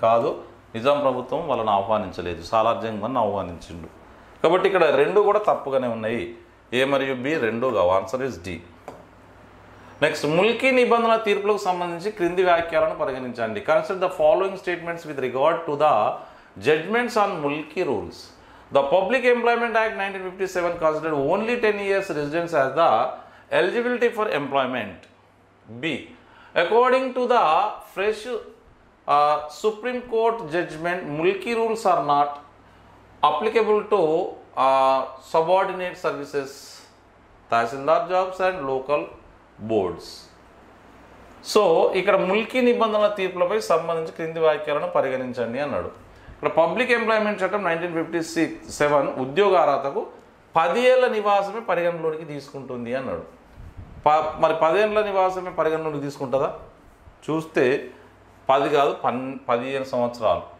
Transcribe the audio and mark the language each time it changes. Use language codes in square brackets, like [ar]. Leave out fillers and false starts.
[te] కాదు, నిజాం ప్రభుత్వం వాళ్ళని ఆహ్వానించలేదు, సాలార్జంగ్ అని ఆహ్వానించిండు. కాబట్టి ఇక్కడ రెండు కూడా తప్పుగానే ఉన్నాయి. ఏ మరియు బి రెండు కావు. [en] Answer is D. [te] Next, Mulki నిబంధనల తీర్పులకు సంబంధించి క్రింది వ్యాఖ్యలను పరిగణించండి. [en] Consider the following statements with regard to the judgments on Mulki rules. The Public Employment Act 1957 considered only 10 years residence as the eligibility for employment. B. According to the fresh Supreme Court judgment, Mulki rules are not applicable to subordinate services, Tahsildar jobs and local boards. [te] So ఇక్కడ ముల్కీ నిబంధనల తీర్పులపై సంబంధించి క్రింది వాక్యాలను పరిగణించండి అన్నాడు. ఇక్కడ public employment చట్టం 1957 ఉద్యోగ అర్హతకు 10 ఏళ్ల నివాసమే పరిగణలోనికి తీసుకుంటుంది అన్నాడు. మరి 10 ఏళ్ల నివాసమే పరిగణలోనికి తీసుకుంటుందా? చూస్తే 10 కాదు 15 సంవత్సరాలు.